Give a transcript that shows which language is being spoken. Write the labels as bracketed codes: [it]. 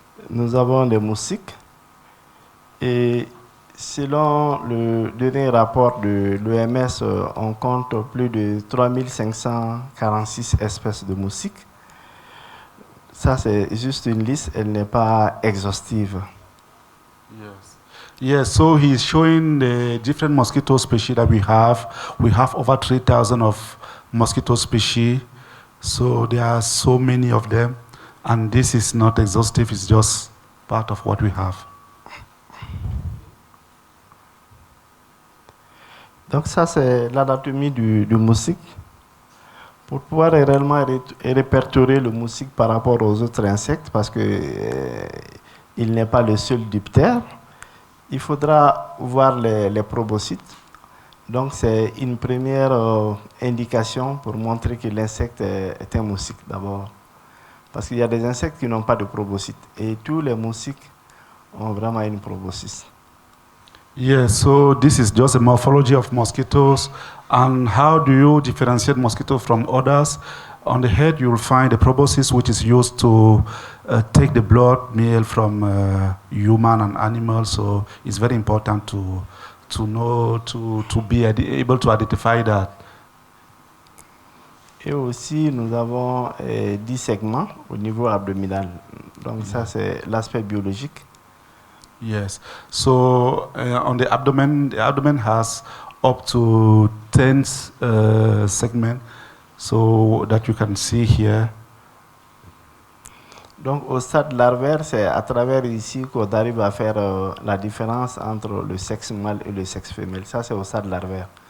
[fr] Nous avons des moustiques et selon le dernier rapport de l'OMS, on compte plus de 3546 espèces de moustiques. Ça, c'est juste une liste, elle n'est pas exhaustive. [en] Yes. Yes, so he's showing the different mosquito species that we have. We have over 3,000 of mosquito species, so there are so many of them. And this is not exhaustive, it's just part of what we have. [fr] Donc ça, c'est l'anatomie du moustique. Pour pouvoir réellement répertorier le moustique par rapport aux autres insectes, parce que il n'est pas le seul diptère. Il faudra voir les proboscites. Donc c'est une première indication pour montrer que l'insecte est un moustique d'abord. Parce qu'il y a des insectes qui n'ont pas de proboscites. Et tous les moustiques ont vraiment une proboscis. [en] Yes, so this is just a morphology of mosquitoes. And how do you differentiate mosquitoes from others? On the head, you will find the proboscis, which is used to take the blood meal from human and animals. So it's very important to know, to be able to identify that. [fr] Et aussi, nous avons 10 segments au niveau abdominal. Donc ça, c'est l'aspect biologique. [en] Yes. So on the abdomen has up to 10 segments, so that you can see here. [fr] Donc au stade larvaire, c'est à travers ici qu'on arrive à faire la différence entre le sexe mâle et le sexe femelle. Ça, c'est au stade larvaire.